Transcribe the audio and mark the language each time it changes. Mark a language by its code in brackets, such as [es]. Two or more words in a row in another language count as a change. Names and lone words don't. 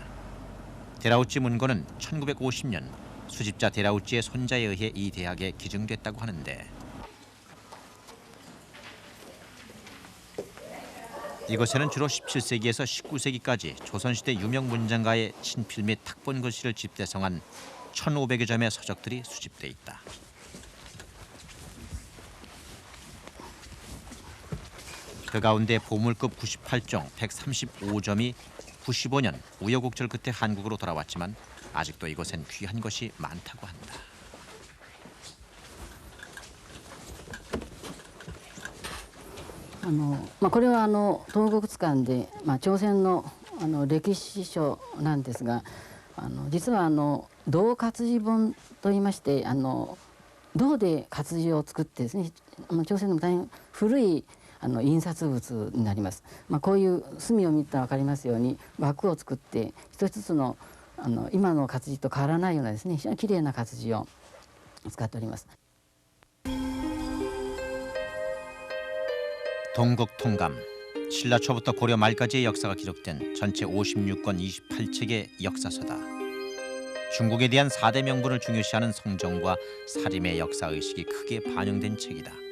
[ko] 데라우치 문고는 1950년 수집자 데라우치의 손자에 의해 이 대학에 기증됐다고 하는데, 이곳에는 주로 17세기에서 19세기까지 조선시대 유명 문장가의 친필 및 탁본 글씨를 집대성한 1,500여 점의 서적들이 수집돼 있다. 그 가운데 보물급 98종 135점이 95년 우여곡절 끝에 한국으로 돌아왔지만 아직도 이곳엔 귀한 것이 많다고 한다. [ja] これは東国図鑑で、朝鮮の歴史書なんですが、実は銅活字本といいまして、銅で活字を作ってですね、朝鮮の大変古い印刷物になります。こういう隅を見たら分かりますように枠を作って一つずつの今の活字と変わらないようなですね、非常にきれいな活字を使っております。 [ko] 동국통감, 신라 초부터 고려 말까지의 역사가 기록된 전체 56권 28책의 역사서다. 중국에 대한 4대 명분을 중요시하는 성정과 사림의 역사의식이 크게 반영된 책이다.